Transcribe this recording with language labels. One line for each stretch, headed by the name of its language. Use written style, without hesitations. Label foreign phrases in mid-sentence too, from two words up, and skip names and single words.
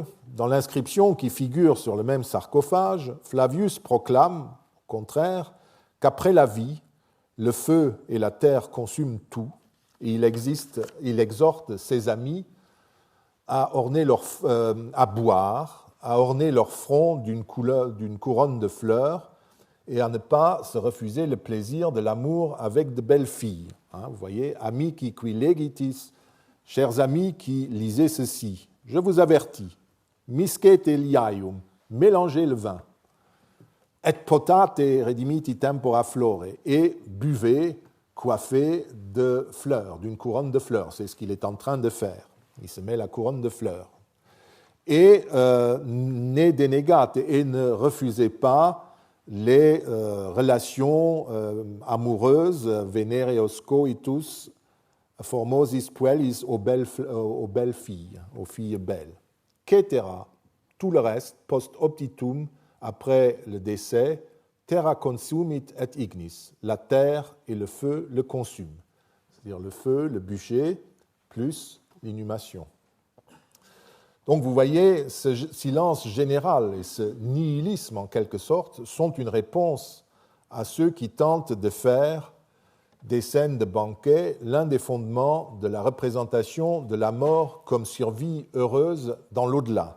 French: Dans l'inscription qui figure sur le même sarcophage, Flavius proclame, au contraire, qu'après la vie, le feu et la terre consument tout, et il exhorte ses amis à boire, à orner leur front d'une couronne de fleurs et à ne pas se refuser le plaisir de l'amour avec de belles filles. Vous voyez,
Latin: amici qui legitis,
French: chers amis qui lisez ceci, je vous avertis,
Latin: miscete liaium,
French: mélangez le vin,
Latin: et potate redimiti tempora flore,
French: et buvez, coiffez de fleurs, d'une couronne de fleurs, c'est ce qu'il est en train de faire. Il se met la couronne de fleurs.
Latin: Et ne denegate,
French: et ne refusez pas les relations amoureuses,
Latin: venereos coitus, formosis puellis
French: aux belles filles, aux filles belles. Cetera, tout le reste,
Latin: post optitum,
French: après le décès,
Latin: terra consumit et ignis,
French: la terre et le feu le consument. C'est-à-dire le feu, le bûcher, plus l'inhumation. Donc vous voyez, ce silence général et ce nihilisme en quelque sorte sont une réponse à ceux qui tentent de faire des scènes de banquet l'un des fondements de la représentation de la mort comme survie heureuse dans l'au-delà.